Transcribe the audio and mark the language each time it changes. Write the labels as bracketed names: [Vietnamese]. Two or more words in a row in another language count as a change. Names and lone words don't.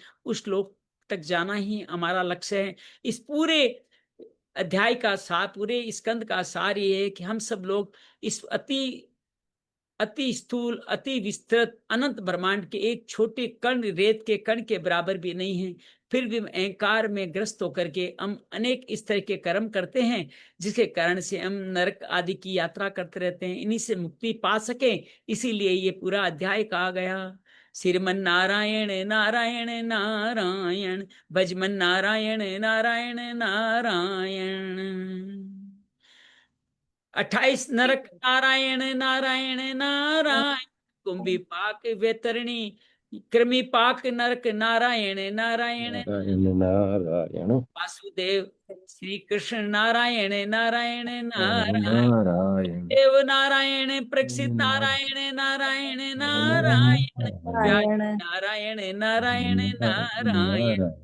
[Hindi] उस लोक तक जाना ही हमारा लक्ष्य है। इस पूरे अध्याय का सार, पूरे स्कंद का सार ये है कि हम सब लोग इस अति स्थूल, अति विस्तृत अनंत ब्रह्मांड के एक छोटे कण, रेत के कण के बराबर भी नहीं है। फिर भी अहंकार में ग्रस्त होकर के हम अनेक इस तरह के कर्म करते हैं, जिसके कारण से हम नरक आदि की यात्रा करते रहते हैं। इन्हीं से मुक्ति पा सके, इसीलिए ये पूरा अध्याय कहा गया। श्रीमन नारायण नारायण नारायण, भजमन नारायण नारायण नारायण। 28 नरक नारायण नारायण नारायण, कुंभी पाक वेतरणी, कृमि पाक नरक नारायण नारायण नारायण, वासुदेव श्री कृष्ण नारायण नारायण नारायण, नारायण देव नारायण, प्रक्षित नारायण नारायण नारायण, व्यास नारायण नारायण नारायण,